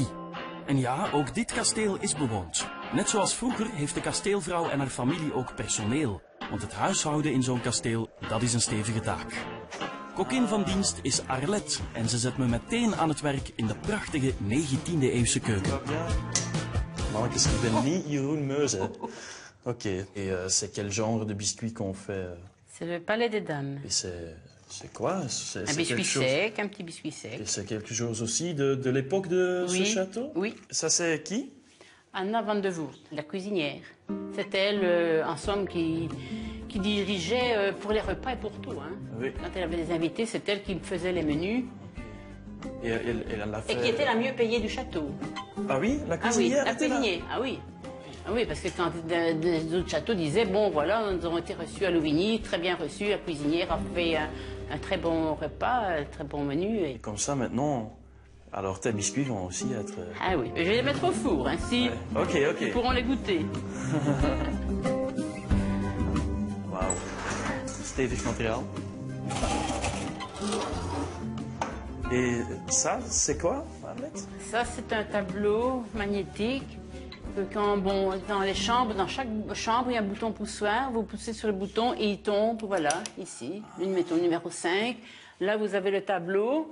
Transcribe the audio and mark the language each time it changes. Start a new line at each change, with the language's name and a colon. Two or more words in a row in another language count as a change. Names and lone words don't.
Dutch: En ja, ook dit kasteel is bewoond. Net zoals vroeger heeft de kasteelvrouw en haar familie ook personeel. Want het huishouden in zo'n kasteel, dat is een stevige taak. Kokkin van dienst is Arlette en ze zet me meteen aan het werk in de prachtige 19e-eeuwse keuken. Mannetjes, ik ben niet Jeroen Meus, hè. Oké.
French: Et c'est quel genre de biscuit qu'on fait? C'est le palais des dames. Et c'est quoi? Un biscuit sec, un petit biscuit sec. Et c'est quelque chose aussi de l'époque de ce château? Oui. Ça, c'est qui? Anna van de Voort, la cuisinière. C'est elle, en somme, qui dirigeait pour les repas et pour tout. Hein. Oui. Quand elle avait des invités, c'est elle qui faisait les menus. Et elle en a fait... Et qui était la mieux payée du château. Ah oui? La cuisinière? Ah oui, la cuisinière, ah oui. Ah oui, parce que quand des autres châteaux disaient, bon voilà, nous avons été reçus à Louvigny, très bien reçus, la cuisinière a fait un très bon repas, un très bon menu. Et comme ça, maintenant, alors tes biscuits vont aussi être... Ah oui, je vais les mettre au four, ainsi ouais. Ok. ils pourront les goûter.
Dutch: Wauw, stevig materiaal.
French: Et ça, c'est quoi, Arlette? Ça, c'est un tableau magnétique. Quand, bon, dans chaque chambre, il y a un bouton poussoir. Vous poussez sur le bouton et il tombe, voilà, ici. Nous mettons le numéro 5. Là, vous avez le tableau.